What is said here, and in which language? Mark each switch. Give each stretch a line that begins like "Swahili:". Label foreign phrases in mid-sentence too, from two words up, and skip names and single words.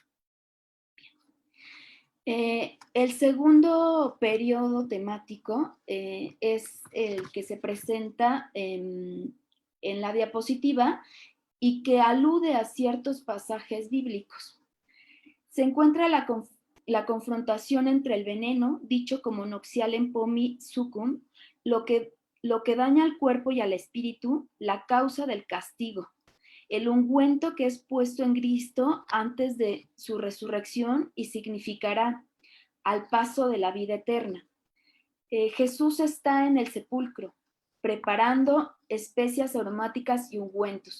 Spanish: El segundo periodo temático es el que se presenta en la diapositiva y que alude a ciertos pasajes bíblicos. Se encuentra la confrontación entre el veneno, dicho como
Latin: noxialem pomi succum,
Spanish: lo que daña al cuerpo y al espíritu, la causa del castigo. El ungüento que es puesto en Cristo antes de su resurrección y significará al paso de la vida eterna. Jesús está en el sepulcro, preparando especias aromáticas y ungüentos.